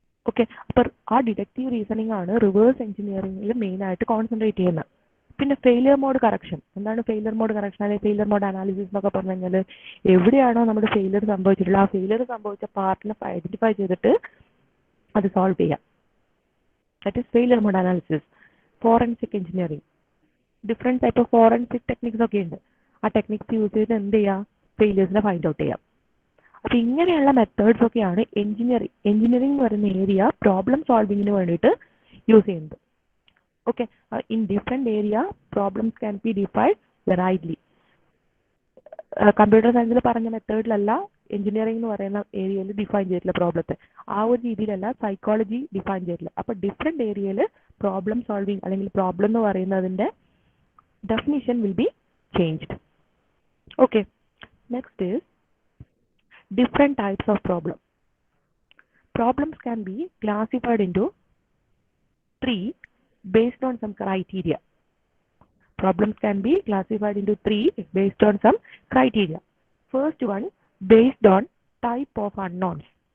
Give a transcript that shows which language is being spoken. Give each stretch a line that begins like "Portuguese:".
Malayalam: Okay, അപ്പോൾ ആ deductive reasoning ആണ് റിവേഴ്സ് എഞ്ചിനീയറിംഗിൽ മെയിൻ ആയിട്ട് കോൺസെൻട്രേറ്റ് ചെയ്യുന്നത്. പിന്നെ ഫെയിലിയർ മോഡ് കറക്ഷൻ. എന്താണ് ഫെയിലിയർ മോഡ് കറക്ഷൻ അല്ലെങ്കിൽ ഫെയിലിയർ മോഡ് അനാലിസിസ് എന്നൊക്കെ പറഞ്ഞു കഴിഞ്ഞാൽ എവിടെയാണോ നമ്മുടെ ഫെയിലിയർ സംഭവിച്ചിട്ടുള്ളത് ആ ഫെയിലിയർ സംഭവിച്ച പാർട്ടിനെ ഐഡന്റിഫൈ ചെയ്തിട്ട് അത് സോൾവ് ചെയ്യാം.
English: That is failure mode analysis. Forensic engineering. Different type of forensic techniques
Malayalam: ഒക്കെ ഉണ്ട്. ആ ടെക്നിക്സ് യൂസ് ചെയ്ത് എന്ത് ചെയ്യാം? ഫെയിലിയേഴ്സിനെ ഫൈൻഡ് ഔട്ട് ചെയ്യാം. അപ്പോൾ ഇങ്ങനെയുള്ള മെത്തേഡ്സ് ഒക്കെയാണ് എഞ്ചിനീയറിംഗ് എന്ന് പറയുന്ന ഏരിയ പ്രോബ്ലം സോൾവിങ്ങിന് വേണ്ടിയിട്ട് യൂസ് ചെയ്യുന്നത്.
English: Okay, in different area problems can be defined variedly.
Malayalam: Computer സയൻസിൽ പറഞ്ഞ മെത്തേഡിലല്ല എഞ്ചിനീയറിംഗ് എന്ന് പറയുന്ന ഏരിയയിൽ ഡിഫൈൻ ചെയ്തിട്ടില്ല പ്രോബ്ലത്തെ. ആ ഒരു രീതിയിലല്ല സൈക്കോളജി ഡിഫൈൻ ചെയ്തിട്ടില്ല. അപ്പോൾ ഡിഫറെൻറ്റ് ഏരിയയിൽ പ്രോബ്ലം സോൾവിങ് അല്ലെങ്കിൽ പ്രോബ്ലം എന്ന് പറയുന്നതിൻ്റെ definition
English: Will be changed. Okay, next is different types of problem. Problems can be classified into 3 based on some criteria. Problems can be classified into 3 based on some criteria. First one, based on type of unknowns.